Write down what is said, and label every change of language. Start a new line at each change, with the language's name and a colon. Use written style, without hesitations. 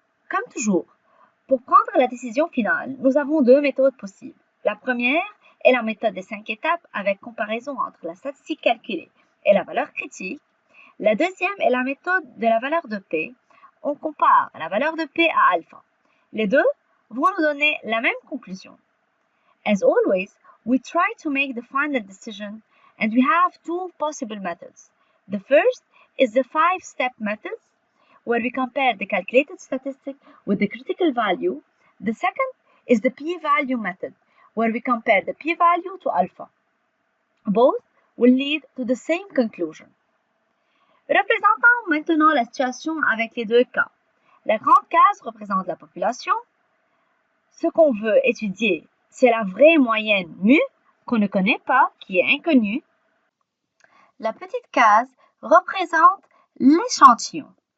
French: Comme toujours, pour prendre la décision finale, nous avons deux méthodes possibles. La première est la méthode des 5 étapes avec comparaison entre la statistique calculée et la valeur critique. La deuxième est la méthode de la valeur de P. On compare la valeur de P à alpha. Les deux vont nous donner la même conclusion.
English: As always, we try to make the final decision and we have two possible methods. The first is the 5-step method, where we compare the calculated statistic with the critical value. The second is the p-value method, where we compare the p-value to alpha. Both will lead to the same conclusion.
French: Représentons maintenant la situation avec les deux cas. La grande case représente la population. Ce qu'on veut étudier, c'est la vraie moyenne mu, qu'on ne connaît pas, qui est inconnue. La petite case représente l'échantillon.